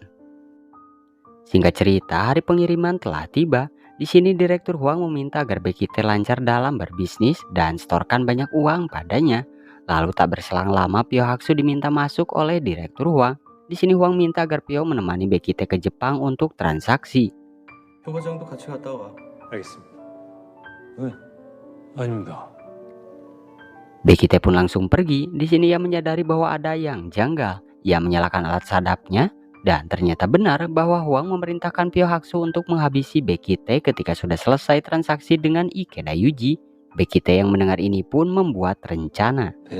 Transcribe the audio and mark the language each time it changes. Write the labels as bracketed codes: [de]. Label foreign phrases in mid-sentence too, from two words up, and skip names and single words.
[id] Singkat cerita, hari pengiriman telah tiba. Di sini Direktur Huang meminta agar Bekite lancar dalam berbisnis dan setorkan banyak uang padanya. Lalu tak berselang lama Pyo Haksu diminta masuk oleh Direktur Huang. Di sini Huang minta agar Pyo menemani Bekite ke Jepang untuk transaksi. [ko] 표 과장도 같이 갔다 와. 알겠습니다. 왜? 아닙니다. [id] Bekite pun langsung pergi. Di sini ia menyadari bahwa ada yang janggal. Ia menyalakan alat sadapnya dan ternyata benar bahwa Huang memerintahkan Pyo Haksu untuk menghabisi Bekite ketika sudah selesai transaksi dengan Ikeda Yuji. Bekite yang mendengar ini pun membuat rencana.